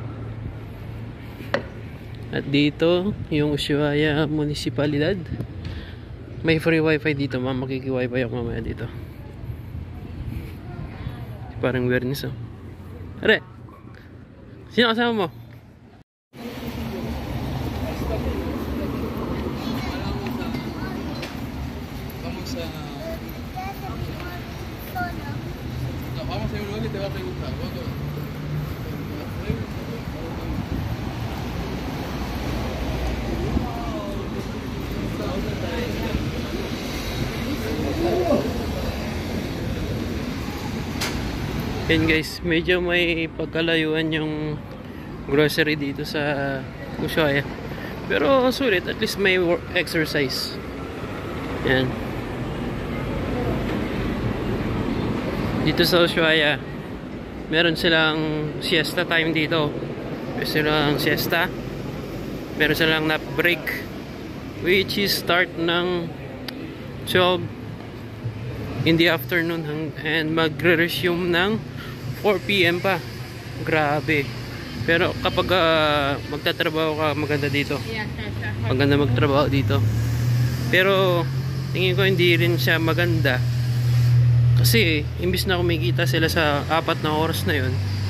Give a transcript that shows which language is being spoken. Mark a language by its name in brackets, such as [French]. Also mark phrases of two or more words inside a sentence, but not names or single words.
[Filipino] At dito, yung Ushuaia Municipalidad. May [English] free wifi [Filipino] dito, makiki-wifi ako mamaya dito. Parang awareness oh. Are, sino kasama mo? [Spanish] Vamos a ir luego y te va a preguntar. [Filipino] Yan guys, medyo may pagkalayuan yung grocery dito sa Ushuaia. Pero sulit, [English] at least [Filipino] may exercise. Yan. Dito sa Ushuaia, meron silang siesta time dito. Meron silang siesta. Meron silang [English] nap break, which is start [Filipino] ng [English] 12 in the afternoon and [Filipino] magre-resume ng 4 PM pa. Grabe. Pero kapag magtatrabaho ka, maganda dito. Maganda magtrabaho dito. Pero tingin ko hindi rin siya maganda. Kasi imbis na kumikita sila sa 4 na oras na 'yon.